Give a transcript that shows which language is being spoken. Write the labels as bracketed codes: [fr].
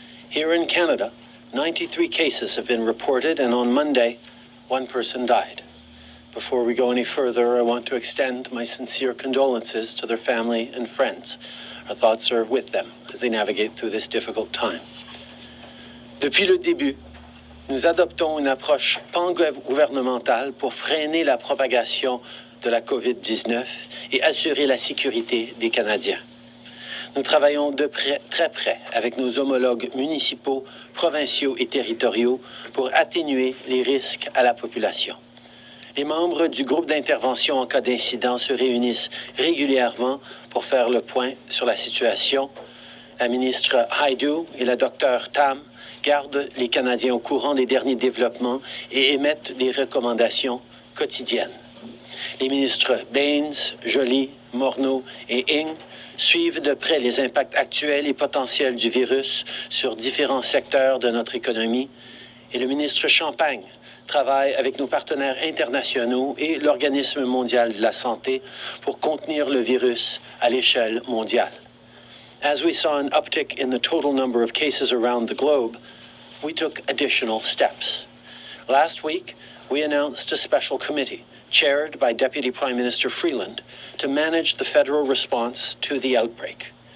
[en] Here in Canada, 93 cases have been reported, and on Monday, one person died. Before we go any further, I want to extend my sincere condolences to their family and friends. Our thoughts are with them as they navigate through this difficult time. [fr] Depuis le début, nous adoptons une approche pan-gouvernementale pour freiner la propagation de la COVID-19 et assurer la sécurité des Canadiens. Nous travaillons très près avec nos homologues municipaux, provinciaux et territoriaux pour atténuer les risques à la population. Les membres du groupe d'intervention en cas d'incident se réunissent régulièrement pour faire le point sur la situation. La ministre Rideau et la docteure Tam gardent les Canadiens au courant des derniers développements et émettent des recommandations quotidiennes. Les ministres Baines, Joly, Morneau et Ng suivent de près les impacts actuels et potentiels du virus sur différents secteurs de notre économie. Et le ministre Champagne travaille avec nos partenaires internationaux et l'Organisme mondial de la santé pour contenir le virus à l'échelle mondiale. [en] As we saw an uptick in the total number of cases around the globe, we took additional steps. Last week, we announced a special committee, chaired by Deputy Prime Minister Freeland, to manage the federal response to the outbreak.